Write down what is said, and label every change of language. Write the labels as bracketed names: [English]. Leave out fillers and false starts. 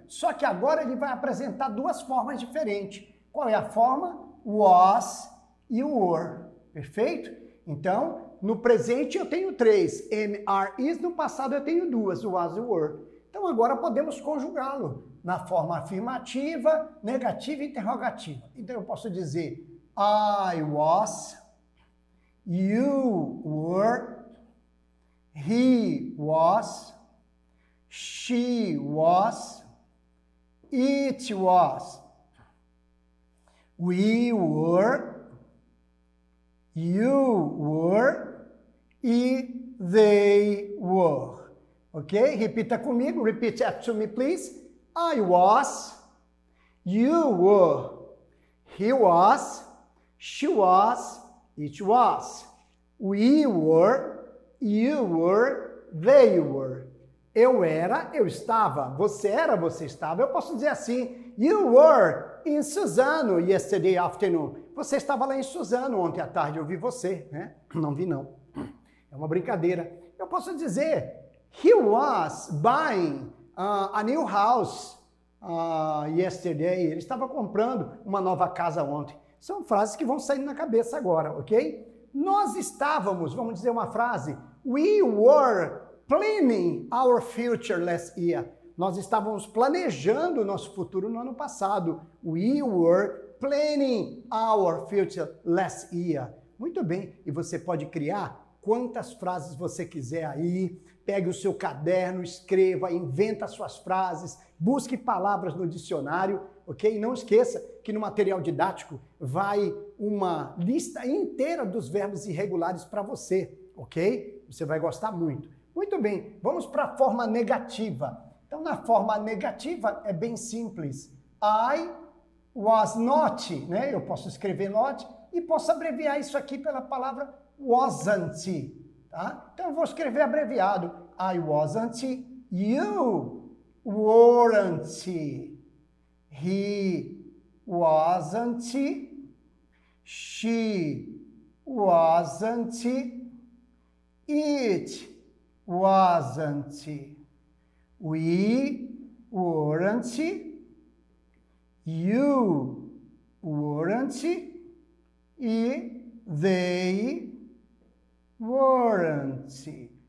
[Portuguese] Só que agora ele vai apresentar duas formas diferentes. Qual é a forma? Was e were. Perfeito? Então, no presente eu tenho três. Am, are, is. No passado eu tenho duas. Was e were. Então, agora podemos conjugá-lo na forma afirmativa, negativa e interrogativa. Então, eu posso dizer [English] I was, you were, he was, she was, it was, we were, you were e they were. [Portuguese] Ok? Repita comigo. [English] Repeat after me, please. I was, you were, he was, she was, it was, we were, you were, they were. [Portuguese] Eu era, eu estava. Você era, você estava. Eu posso dizer assim, [English] you were in Suzano yesterday afternoon. [Portuguese] Você estava lá em Suzano ontem à tarde, eu vi você, né? Não vi não. É uma brincadeira. Eu posso dizer, [English] he was buying a new house yesterday. [Portuguese] Ele estava comprando uma nova casa ontem. São frases que vão saindo na cabeça agora, ok? Nós estávamos, vamos dizer uma frase, [English] we were planning our future last year. [Portuguese] Nós estávamos planejando o nosso futuro no ano passado. [English] We were planning our future last year. [Portuguese] Muito bem, e você pode criar quantas frases você quiser aí. Pegue o seu caderno, escreva, inventa suas frases, busque palavras no dicionário, ok? Não esqueça que no material didático vai uma lista inteira dos verbos irregulares para você, ok? Você vai gostar muito. Muito bem, vamos para a forma negativa. Então, na forma negativa é bem simples. [English] I was not, [Portuguese] né? Eu posso escrever not e posso abreviar isso aqui pela palavra wasn't, tá? Então eu vou escrever abreviado. [English] I wasn't, you weren't, he wasn't, she wasn't, it wasn't, we weren't, you weren't, e they weren't.